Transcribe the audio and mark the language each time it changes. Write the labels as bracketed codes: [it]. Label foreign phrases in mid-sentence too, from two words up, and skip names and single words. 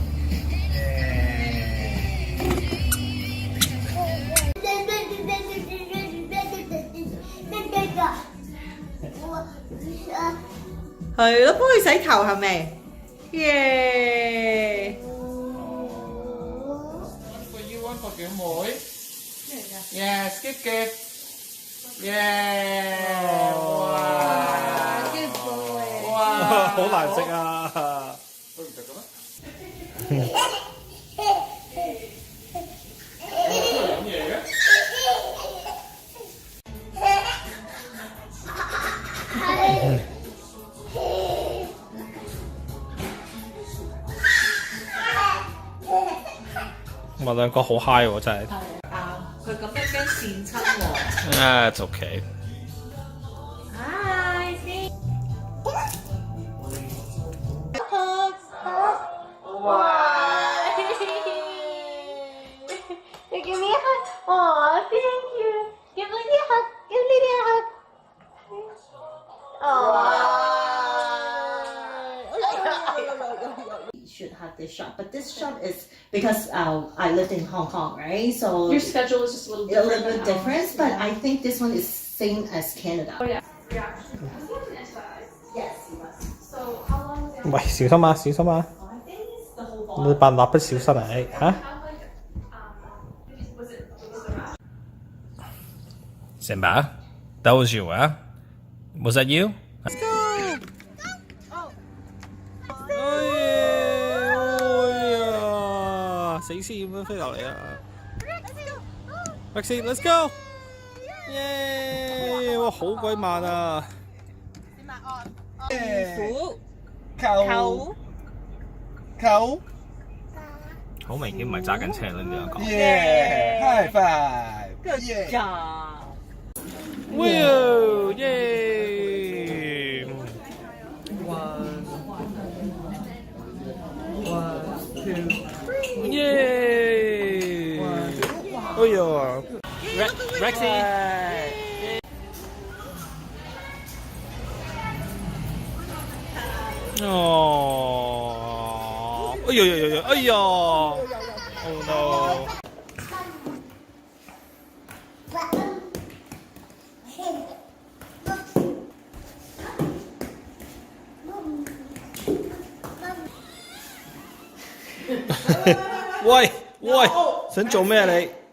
[yue] 係咯，幫佢洗頭係咪？耶！ [en] One for you, one for 表妹。Yeah, skip skip。Yeah。哇！ Good boy。哇！ [yue] 好難食啊！都唔食嘅咩？飲嘢嘅？我兩個好 high 喎，真係。佢咁樣驚跣親喎。 [en] That's okay。 Hi， Wow. You give me a hug. Aw, thank you. Give Lily a hug. Give Lily a hug. should have this shot, but this shot is because I lived in Hong Kong, right? So Your schedule is just a little a little different. bit different, but I think this one is same as Canada. Oh yeah. Yes, it was. So how long was it? [yue] 喂，小心啊，小心啊！ [en] I think it's the whole [yue] 你扮蠟筆小新啊？嚇 [en] Was it a match? Simba, that was you, huh? Was that you? Let's go! [yue] 死屍咁樣飛落嚟啊 ！ [en] Rexy, let's go! [yue] 耶！哇，好鬼慢啊！扣好明顯唔係揸緊車啦，你兩個。 [en] ，Yeah，high five， Good job. Whoa! Yay! One, two. Yay! Oh yeah! Rexy! 哦！ [yue] 哎呀呀呀呀！哎呀 ！ [en] Oh no！ [yue] 喂喂，想做咩啊你？